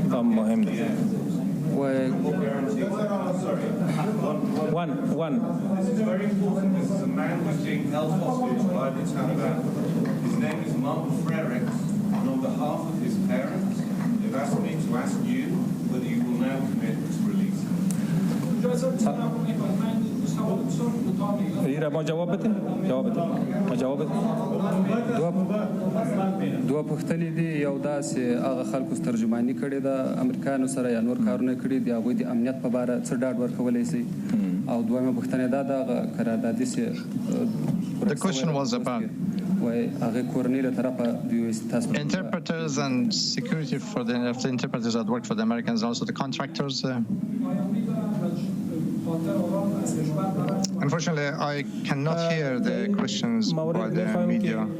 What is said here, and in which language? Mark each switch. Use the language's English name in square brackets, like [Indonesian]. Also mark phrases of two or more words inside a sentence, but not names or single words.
[English] What guarantees? Sorry. One. This is very important. This is a man who's being held hostage by the Taliban. His name is Mullah Zabi ullah, and on behalf of his parents, they've asked me to ask you whether you will now commit to release him. [Pashto] دوه پوښتنې دي یو دا چې هغه خلکو ترجمانی کړې ده امریکایانو سره یا نور کارونه کړي دي هغوی د امنیت په باره څه ډاډ ورکولی شي او دویمه پوښتنه دا ده هغه قراردادي چې [English] The question was about interpreters and security for the interpreters that work for the Americans, also the contractors. Unfortunately, I cannot hear the questions by the media.